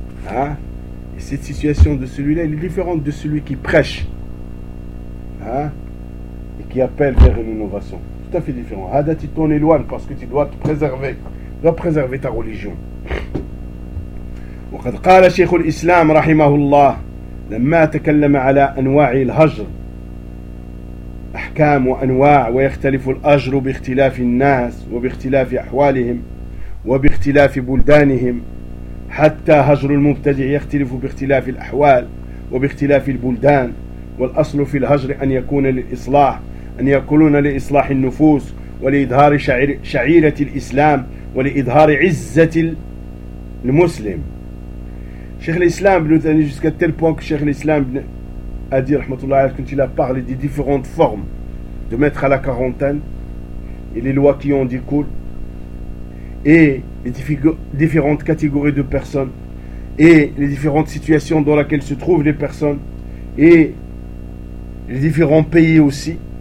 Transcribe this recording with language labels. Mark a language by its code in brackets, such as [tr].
[fr] Hein? Et cette situation de celui-là, elle est différente de celui qui prêche. Hein? Qui appelle vers une innovation. Tout à fait différent. Hada, tu t'en éloignes parce que tu dois te préserver. Tu dois préserver ta religion. [ar] وقد قال شيخ الإسلام رحمه الله لما تكلم على أنواع الهجر أحكام وأنواع ويختلف الأجر باختلاف الناس وباختلاف أحوالهم وباختلاف بلدانهم حتى هجر المبتدع يختلف باختلاف الأحوال وباختلاف البلدان والأصل في الهجر أن يكون للإصلاح أن يكونون لإصلاح النفوس ولإظهار شعيرة الإسلام ولإظهار عزة المسلم. [fr] شيخ الإسلام بن تيمية jusqu'à tel point que شيخ الإسلام بن أدي رحمة الله عليه quand il a parlé des différentes formes de mettre à la quarantaine et les lois qui en découlent et les différentes catégories de personnes et les différentes situations dans lesquelles se trouvent les personnes et les différents pays aussi.